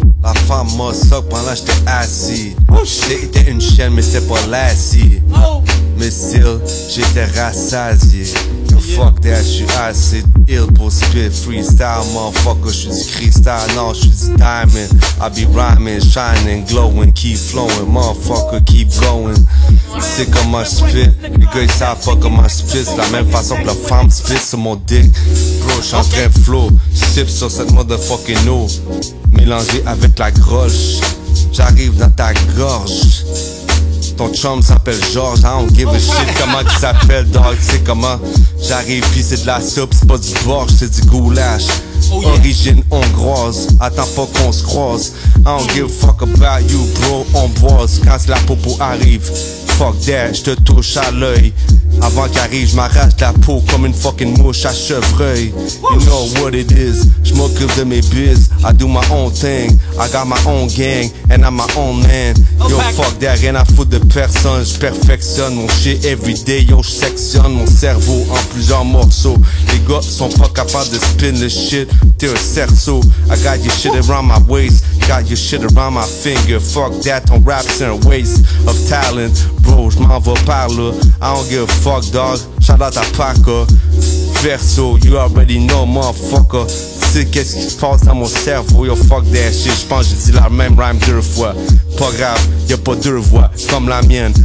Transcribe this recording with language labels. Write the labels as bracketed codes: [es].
[fr] La femme m'a sock pendant que j'étais assis. J'étais une chienne, mais c'était pas lassie. Mais still, j'étais rassasié. Fuck that, j'suis assez ill pour spit freestyle, motherfucker. J'suis du cristal, non, j'suis du diamond. [en] I be rhyming, shining, glowing, keep flowing, motherfucker, keep going. [fr] C'est comment j'spit, les gars ils savent pas comment j'spit. C'est la même façon que la femme spit sur mon dick. Bro, j'suis en train de flow, j'sip sur cette motherfucking eau, mélangée avec la groche. J'arrive dans ta gorge. Ton chum s'appelle George, [en] I don't give a shit [fr] comment il s'appelle, dog. C'est comment j'arrive pis c'est de la soupe, c'est pas du borge, c'est du goulash. Origine hongroise, attends pas qu'on se croise. [en] I don't give a fuck about you, bro, [fr] on boise. Quand la popo arrive, fuck that, j'te touche à l'œil. Avant qu'arrive, j'm'arrache la peau comme une fucking mouche à chevreuil. [en] You know what it is, [fr] j'm'occupe de mes biz. [en] I do my own thing, I got my own gang, and I'm my own man. [fr] Yo, fuck that, rien à foutre de personne. J'perfectionne mon shit everyday, yo, j'sectionne mon cerveau en plusieurs morceaux. Les gars sont pas capables de spin le shit, t'es un cerceau. [en] I got your shit around my waist, got your shit around my finger. Fuck that, [fr] ton rap c'est un [en] waste of talent. Bro, [fr] j'm'en vais par là, [en] I don't give a fuck, dog. Shout out à Paca. Verso, you already know, motherfucker. [fr] Tu sais qu'est-ce qui se passe dans mon cerveau, yo, [en] fuck that shit. [fr] J'pense que j'ai dit la même rhyme 2 fois. Pas grave, y'a pas 2 voix comme la mienne.